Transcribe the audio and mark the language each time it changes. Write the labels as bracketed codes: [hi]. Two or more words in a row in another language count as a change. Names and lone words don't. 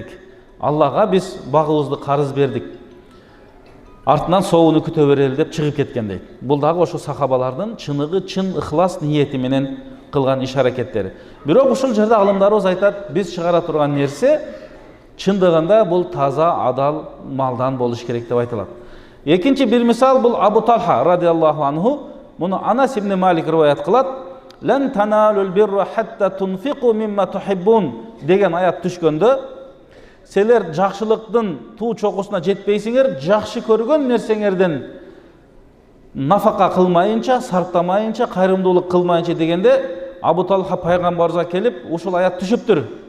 [ky] Аллага биз багыбызды карыз бердик. Артынан соогуну күтө берели" деп чыгып кеткен дейт. Бул дагы ошо сахабалардын чыныгы, чын ыхлас ниети менен кылган иш аракеттери. Бирок ушул жерде алымдарыбыз айтат, биз чыгара турган нерсе чындыгында бул таза, адал малдан болуш керек деп айтылат. Экинчи бир мисал бул Абу Талха [ar] رضي الله عنه, [ky] муну Анас ибн Малик риваят кылат. [ar] "لن تنالوا البر حتى تنفقوا مما تحبون" [ky] деген аят түшкөндө, силер жакшылыктын туу чокусуна жетпейсиңер, жакшы көргөн нерсеңерден нафака кылмайынча, сарптамайынча, кайрымдуулук кылмайынча дегенде, Абу Талха пайгамбарыбызга келип, ушул аят түшүптүр.